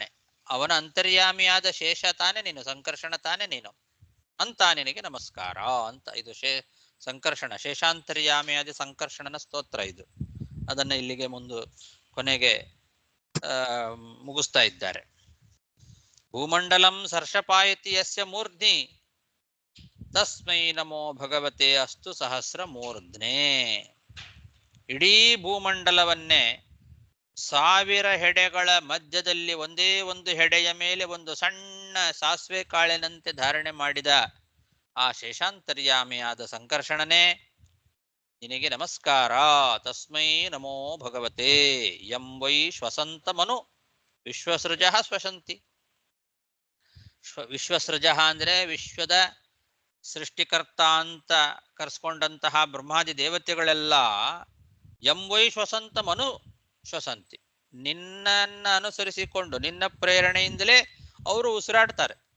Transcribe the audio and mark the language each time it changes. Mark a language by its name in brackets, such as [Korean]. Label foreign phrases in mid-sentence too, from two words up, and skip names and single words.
[Kannada] ಅವನ ಅಂತರ್ಯಾಮಿಯಾದ ಶೇಷ ತಾನೆ ನೀನು, ಸಂಕರ್ಷಣ ತಾನೆ ನೀನು ಅಂತ ನಿನಗೆ ನಮಸ್ಕಾರ ಅಂತ. ಇದು ಸಂಕರ್ಷಣ, ಶೇಷಾಂತರ್ಯಾಮಿಯಾದ ಸಂಕರ್ಷಣನ ಸ್ತೋತ್ರ ಇದು. ಅದನ್ನ ಇಲ್ಲಿಗೆ ಕೊನೆಗೆ ಮುಗಿಸ್ತಾ ಇದ್ದಾರೆ. [Sanskrit] ಭೂಮಂಡಲಂ ಸರ್ಷಪಾಯತಿ ಯಸ್ಯ ಮೂರ್ಧ್ನಿ ತಸ್ಮೈ ನಮೋ ಭಗವತೆ ಅಸ್ತು ಸಹಸ್ರ ಮೂರ್ಧ್ನೇ. [Kannada] ಇಡೀ ಭೂಮಂಡಲವನ್ನೇ 1000 ಹೆಡೆಗಳ ಮಧ್ಯದಲ್ಲಿ ಒಂದೇ ಒಂದು ಹೆಡೆಯ ಮೇಲೆ ಒಂದು ಸಣ್ಣ ಸಾಸಿವೆ ಕಾಳಿನಂತೆ ಧಾರಣೆ ಮಾಡಿದ ಆ ಶೇಷಾಂತರ್ಯಾಮಿಯಾದ ಸಂಕರ್ಷಣನೇ, ನಿನಗೆ ನಮಸ್ಕಾರ. [Sanskrit] ತಸ್ಮೈ ನಮೋ ಭಗವತೆ. ಯಂ ವೈ ಶ್ವಸಂತಮನು ವಿಶ್ವಸೃಜ ಶ್ವಸಂತಿ. [Kannada] ವಿಶ್ವಸೃಜ ಅಂದ್ರೆ ವಿಶ್ವದ ಸೃಷ್ಟಿಕರ್ತ ಅಂತ ಕರೆಸ್ಕೊಂಡಂತಹ ಬ್ರಹ್ಮಾದಿ ದೇವತೆಗಳೆಲ್ಲ [Sanskrit] ಯಂ ವೈ ಶ್ವಸಂತಮನು ಶ್ವಸಂತಿ, [Kannada] ನಿನ್ನನ್ನ ಅನುಸರಿಸಿಕೊಂಡು ನಿನ್ನ ಪ್ರೇರಣೆಯಿಂದಲೇ ಅವರು ಉಸಿರಾಡ್ತಾರೆ.